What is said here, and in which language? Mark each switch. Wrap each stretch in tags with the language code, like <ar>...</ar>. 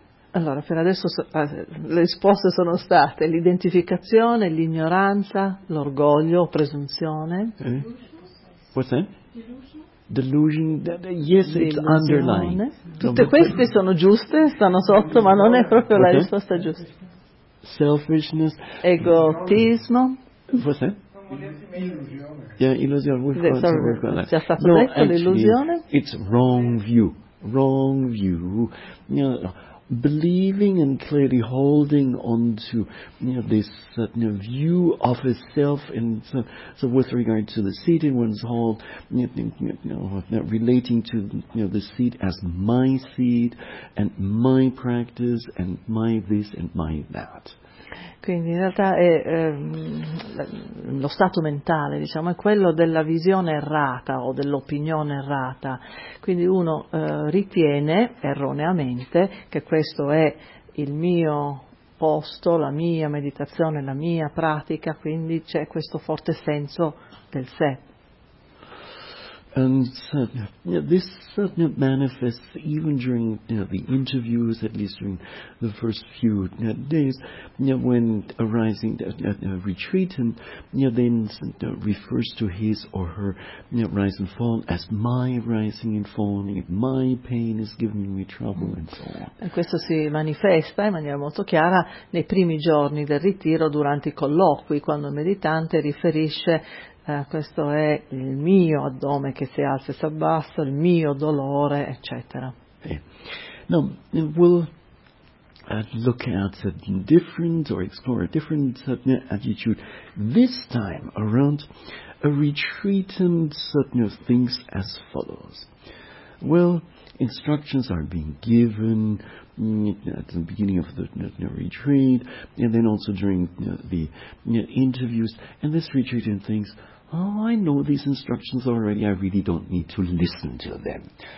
<it>Allora, per adesso le risposte sono state l'identificazione, l'ignoranza, l'orgoglio, presunzione.</it> <en>What's that? Delusion, yes, it's underlying.</en> <it>Tutte queste sono giuste, stanno sotto, ma non è proprio la risposta giusta.</it> <en>Selfishness.</en> <it>Egotismo.</it> <en>What's that?</en> <it>Illusione.</it> <en>Yeah, illusion. Sorry, work on that.</en> <it>Si è stato detto</it> <en>actually,</en> <it>l'illusione.</it> <en>It's wrong view. Wrong view. Believing and clearly holding on to this view of a self, and so with regard to the seat in one's hall, relating to the seat as my seat and my practice and my this and my that.</en> <it>Quindi in realtà è lo stato mentale, diciamo, è quello della visione errata o dell'opinione errata. Quindi uno ritiene erroneamente che questo è il mio posto, la mia meditazione, la mia pratica, quindi c'è questo forte senso del sé.</it> <en>And this manifests even during the interviews, at least during the first few days, when arising retreatant refers to his or her rise and fall as my rising and falling, my pain is giving me trouble, and so on.</en> <it>E questo si manifesta in maniera molto chiara nei primi giorni del ritiro, durante i colloqui, quando il meditante riferisce: questo è il mio addome che si alza e si abbassa, il mio dolore, eccetera.</it> <en>Now, we'll look at a different, or explore a different attitude, this time around a retreatant thinks as follows. Well, instructions are being given at the beginning of the retreat, and then also during the interviews, and this retreatant thinks, oh, I know these instructions already, I really don't need to listen to them.</en>